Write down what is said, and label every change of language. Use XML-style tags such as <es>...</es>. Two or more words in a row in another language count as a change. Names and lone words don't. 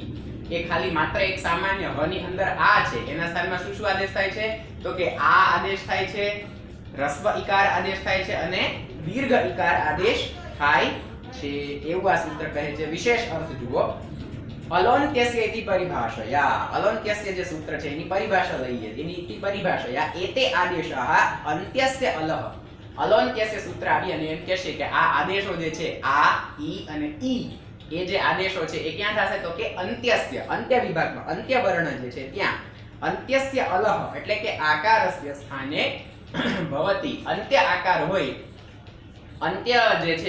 <gu>એ ખાલી માત્ર એક સામાન્ય હ ની અંદર આ છે એના સ્થાનમાં શું આદેશ થાય છે તો કે આ આદેશ થાય છે, રસ્વ ઇકાર આદેશ થાય છે અને દીર્ઘ ઇકાર આદેશ થાય છે, એવું આ સૂત્ર કહે છે. વિશેષ અર્થ જુઓ અલોન્ત્યસ્ય</gu> <sa>इति परिभाषया</sa> <gu>અલોન્ત્યસ્ય જે સૂત્ર છે એની પરિભાષા લઈએ એની</gu> <sa>इति परिभाषया एते आदेशाः अन्त्यस्य अलः</sa> <gu>અલોન્ત્યસ્ય સૂત્ર આવી અને એમ કહેશે કે આ આદેશો જે છે આ ઈ અને ઈ એ જે આદેશો છે એ ક્યાં થશે તો કે અંત્યસ્ય અંત્ય વિભાગમાં અંત્ય વર્ણ જે છે ત્યાં</gu> <sa>अन्त्यस्य अलः</sa> <gu>એટલે કે</gu> <sa>आकारस्य स्थाने भवति</sa> <gu>અંત્ય આકાર હોય અંત્ય જે છે</gu>